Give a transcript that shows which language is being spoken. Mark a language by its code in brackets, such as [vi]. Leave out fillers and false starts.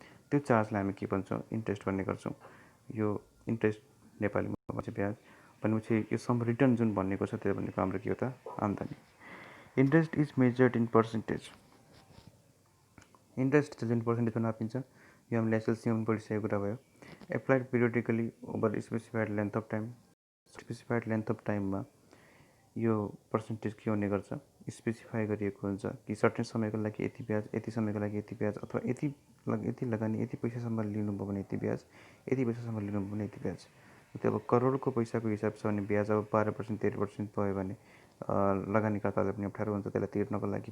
[ne] त्यो चार्जलाई हामी के भन्छौँ, इन्ट्रेस्ट भन्ने गर्छौँ। यो इन्ट्रेस्ट नेपालीमा भन्छ ब्याज। भनेपछि यो सम रिटर्न जुन भनेको छ त्यो भनेको हाम्रो के हो त, आम्दानी। [en] Interest is measured in percentage. [ne] Interest जुन पर्सेन्टेजमा नापिन्छ, यो हामीले एसएलसीमा पढिसकेको कुरा भयो। [en] Applied periodically over specified length of time. [ne] Specified length of टाइममा यो पर्सेन्टेज के हुने गर्छ, स्पेसिफाई गरिएको हुन्छ कि सर्टेन समयको लागि यति ब्याज, यति समयको लागि यति ब्याज, अथवा यति लगानी यति पैसासम्म लिनुभयो भने यति ब्याज, यति पैसासम्म लिनुभयो भने यति ब्याज। त्यो अब करोडको पैसाको हिसाब छ भने ब्याज अब 12% 13% भयो भने लगानीकर्तालाई पनि अप्ठ्यारो हुन्छ त्यसलाई तिर्नको लागि।